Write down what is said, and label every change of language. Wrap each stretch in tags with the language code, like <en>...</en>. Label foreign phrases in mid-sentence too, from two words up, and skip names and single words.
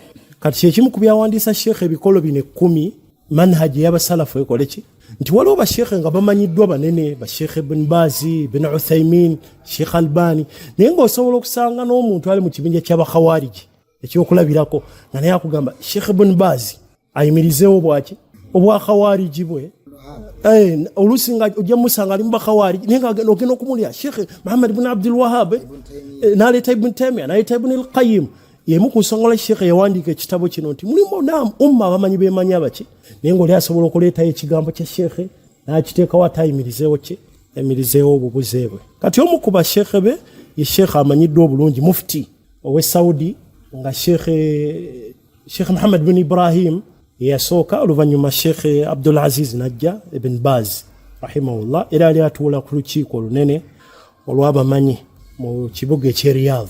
<lg>Kati kyekimu ku byawandiisa Sheikh ebikolo bino 10 manhaji y'abasalafu ekole ki nti waliwo bashekhe nga bamanyiddwa banene Sheikh Ibn Bazi, Ibn Uthaymin, Sheikh Albani, naye ng'osobola okusanga n'omuntu ali mu kibinja ky'abakhawariji ekyokulabirako nga naye akugamba Sheikh Ibn Bazi ayimirizeewo bwaki obwakhawariji bwe. Oluusi nga ojja musanga ali mu bakhawariji naye nga ogenda okumulya Sheikh Muhammad ibn Abdul Wahhab n'aleeta Ibn Taymiyyah n'aleeta Ibn al-Qayyim. Yemu ku nsonga Sheikh yawandiika ekitabo kino nti mulimu naam umma abamanyi beemanyi abaki naye ng'oli asobola okuleetayo ekigambo kya Sheikh n'akiteekawo atayimirizeewo ki emirizeewo obubuze bwe. Kati omu ku bashekhe be ye Sheikh amanyiddwa obulungi mufti ow'e Saudi nga Sheikh Muhammad bin Ibrahim yasooka oluvannyuma Sheikh Abdul Aziz najja Ibn Baz rahimahullah era ali atuula ku lukiiko olunene olw'abamanyi mu kibuga eky'e Riyadh.</lg>